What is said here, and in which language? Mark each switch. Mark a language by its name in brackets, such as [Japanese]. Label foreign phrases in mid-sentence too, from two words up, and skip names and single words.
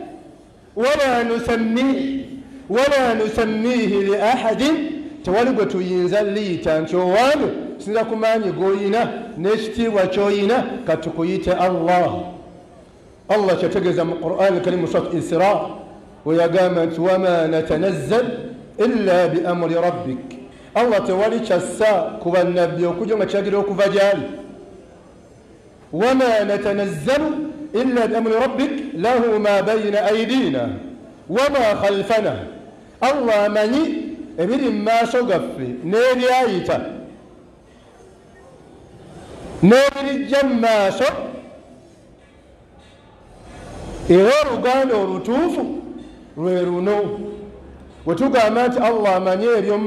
[Arabic] ولا نسميه لأحد [Ganda] tewali gwe tuyinza liyita nti owange sinza ku maanyi g'oyina n'ekitiibwa ky'oyina katukuyite allah allah kyategeeza mu quran karimu surat isra weyagamba nti [Arabic] وما نتنزل إلا بأمر ربك [Ganda] allah tewali kyassa ku bannabbi okujja nga kiragira okuva gyali [Arabic] وما نتنزل إلا بأمر ربك له ما بين أيدينا وما خلفنا [Ganda] allah amanyi ebiri mu maaso gaffe n'ebyayita n'ebirijja mu maaso era oluganda olutuufu lwe luno bwe tugamba nti allah amanyi eby'omu